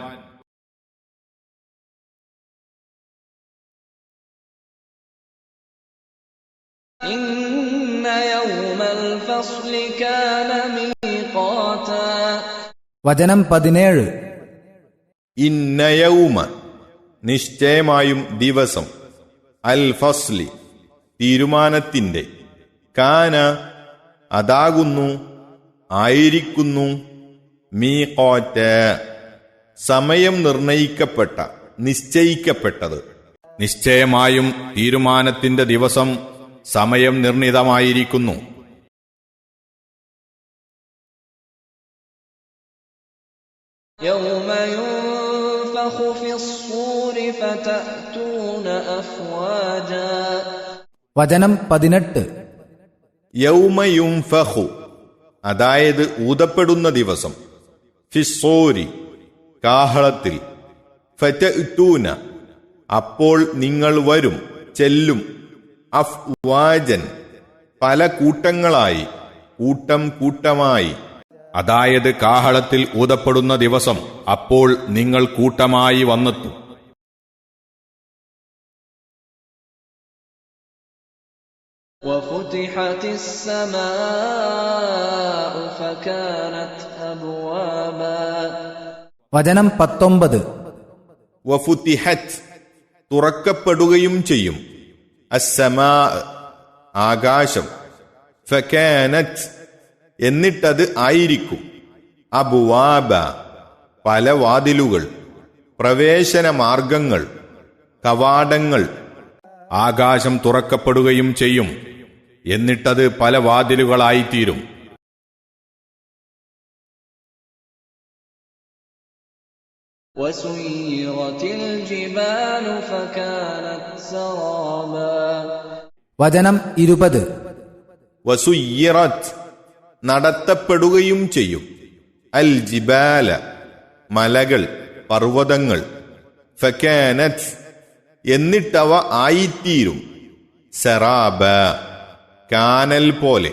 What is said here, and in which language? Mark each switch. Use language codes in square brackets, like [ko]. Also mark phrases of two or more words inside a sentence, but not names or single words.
[ar] إن يوم الفصل كان ميقاتا [ml] വചനം 17. ഇന്നയൗമ നിശ്ചയമായും ദിവസം, [ar] الفصل [ml] തീരുമാനത്തിന്റെ, കാന അതാകുന്നു, ആയിരിക്കുന്നു, മീഖാറ്റ സമയം നിർണയിക്കപ്പെട്ട, നിശ്ചയിക്കപ്പെട്ടത്. നിശ്ചയമായും തീരുമാനത്തിന്റെ ദിവസം സമയം നിർണിതമായിരിക്കുന്നു. [ar] يوم ينفخ في الصور فتأتون أفواجا [ml] വചനം 18. യൗമയുംഫഖു അതായത് ഊതപ്പെടുന്ന ദിവസം, ഫിസ്സൂരി കാഹളത്തിൽ, ഫതഅ്തൂന അപ്പോൾ നിങ്ങൾ വരും, ചെല്ലും, അഫ്വാജൻ പല കൂട്ടങ്ങളായി, കൂട്ടം കൂട്ടമായി. അതായത് കാഹളത്തിൽ ഊതപ്പെടുന്ന ദിവസം അപ്പോൾ നിങ്ങൾ കൂട്ടമായി വന്നെത്തും. [ar] وفتحت وفتحت السماء فكانت أبوابا [ml] വചനം 19. വഫുതിഹത്ത് തുറക്കപ്പെടുകയും ചെയ്യും. അസ്സമാ ആകാശം. ഫകാനത്ത് എന്നിട്ടത് ആയിരിക്കും. അബുവാബ പല വാതിലുകൾ, പ്രവേശന മാർഗങ്ങൾ, കവാടങ്ങൾ. ആകാശം തുറക്കപ്പെടുകയും ചെയ്യും, എന്നിട്ടത് പല വാതിലുകളായിത്തീരും. [ar] وسيرت الجبال فكانت سرابا [ml] വചനം 20. വസുയ്യിറത്ത് നടത്തപ്പെടുകയും ചെയ്യും. [ar] الجبال [ml] മലകൾ, പർവ്വതങ്ങൾ. ഫകാനത്ത് എന്നിട്ടവ ആയിത്തീരും. സറാബ കാനൽ പോലെ.